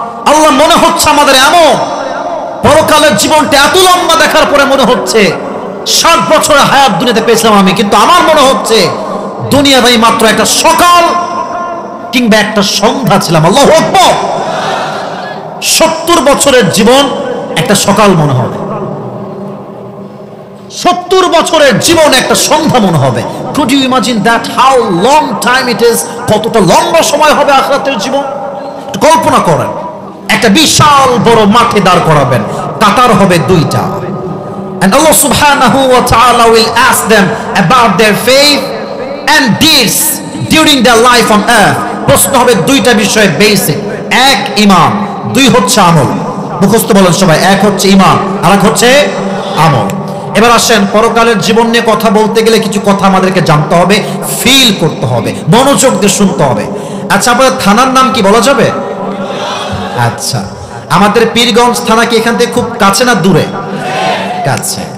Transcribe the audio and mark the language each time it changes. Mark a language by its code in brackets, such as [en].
[bn] আল্লাহ মনে হচ্ছে আমাদের এমন পরকালের জীবনটা এত লম্বা দেখার পরে মনে হচ্ছে 60 বছরের হায়াত দুনিয়াতে পেয়েছিলাম আমি, কিন্তু আমার মনে হচ্ছে দুনিয়ায় মাত্র একটা সকাল কিংবা একটা সন্ধ্যা ছিলাম। আল্লাহু আকবার। 70 বছরের জীবন একটা সকাল মনে হবে, 70 বছরের জীবন একটা সন্ধ্যা মনে হবে। [en] Could you imagine that how long time it is? [bn] কতটা লম্বা সময় হবে আখিরাতের জীবন। কল্পনা করেন, একটা বিশাল বড় মাঠে দাঁড় করাবেন, কাতার হবে 2টা, [en] and Allah subhanahu wa ta'ala will ask them about their faith and deeds during their life on earth. [bn] প্রশ্ন হবে 2টা বিষয়ে বেসিক, 1 ঈমান, 2 হচ্ছে আমল। মুখস্থ বলেন সবাই, 1 হচ্ছে ঈমান আর 1 হচ্ছে আমল। এবার আসেন, পরকালের জীবন নিয়ে কথা বলতে গেলে কিছু কথা আমাদেরকে জানতে হবে, ফিল করতে হবে, মনোযোগ দিয়ে শুনতে হবে। আচ্ছা, আপনাদের থানার নাম কি বলা যাবে? আচ্ছা, আমাদের পীরগঞ্জ থানা কি এখান থেকে খুব কাছে না দূরে? কাছে।